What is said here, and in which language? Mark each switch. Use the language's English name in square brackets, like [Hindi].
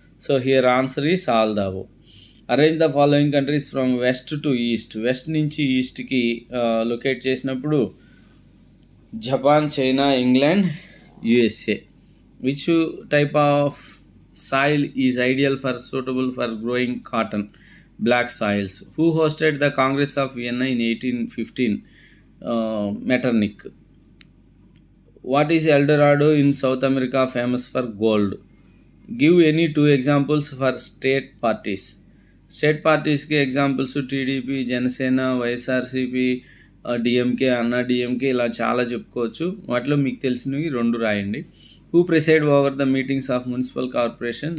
[English] So here answer is all the above. Arrange the following countries from west to east. [Telugu] West నుంచి ఈస్ట్కి locate చేసినప్పుడు Japan, China, England, USA. [English] Which type of soil is ideal for suitable for growing cotton? Black soils. Who hosted the Congress of Vienna in 1815? Metternich. What is El Dorado in South America famous for gold? Give any 2 examples for state parties. State parties [Hindi] के [Telugu] examples TDP, Janasena, YSRCP, DMK, అన్నా DMK, ఇలా చాలా చెప్పుకోవచ్చు. వాటిలో మీకు తెలిసినవి 2 రాయండి. [English] Who preside over the meetings of municipal corporation?